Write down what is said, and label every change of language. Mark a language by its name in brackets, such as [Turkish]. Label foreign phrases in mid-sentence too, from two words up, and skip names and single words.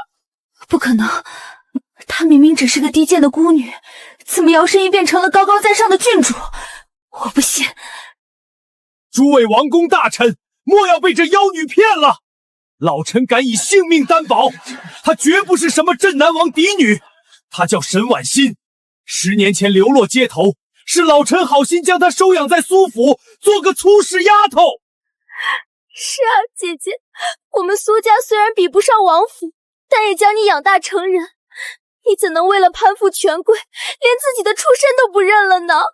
[Chinese] 不可能，她明明只是個低賤的孤女，怎麼搖身一變成了高高在上的郡主？我不信！諸位王公大臣，莫要被這妖女騙了！老臣敢以性命擔保，她絕不是什麼鎮南王嫡女，她叫沈婉心，10年前流落街頭，是老臣好心將她收養在蘇府，做個粗使丫頭。是啊，姐姐，我們蘇家雖然比不上王府，但也將你養大成人，你怎能為了攀附權貴，連自己的出身都不認了呢？